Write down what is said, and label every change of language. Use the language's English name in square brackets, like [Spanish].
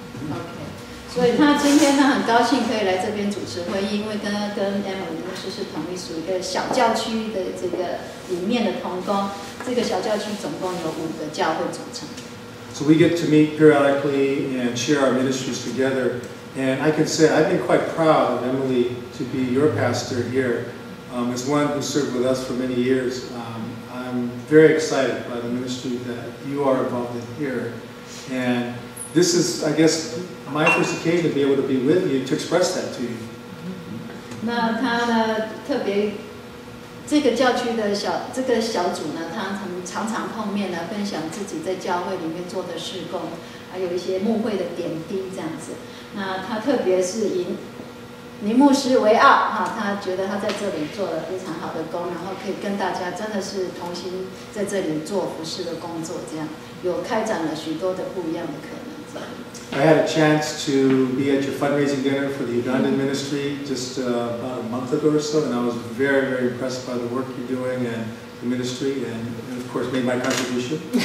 [Chinese] OK， 所以他今天很高兴可以来这边主持会议，因为跟 Emily 牧师是同一属一个小教区的这个里面的同工。这个小教区总共有5个教会组成。 [English] So we get to meet periodically and share our ministries together. And I can say I've been quite proud of Emily to be your pastor here. As one who served with us for many years, I'm very excited by the ministry that you are involved in here. And this is, I guess, my first occasion to be able to be with you to express that to you. [Chinese] 那他呢，特别这个教区的这个小组呢，他常常碰面来分享自己在教会里面做的事工，还有一些牧会的点滴这样子。那他特别是以林牧师为傲哈，他觉得他在这里做了非常好的工，然后可以跟大家真的是同心在这里做服事的工作，这样有开展了许多的不一样的可能。 [English] I had a chance to be at your fundraising dinner for the Ugandan ministry just about a month ago or so, and I was very, very impressed by the work you're doing and the ministry, and of course made my contribution.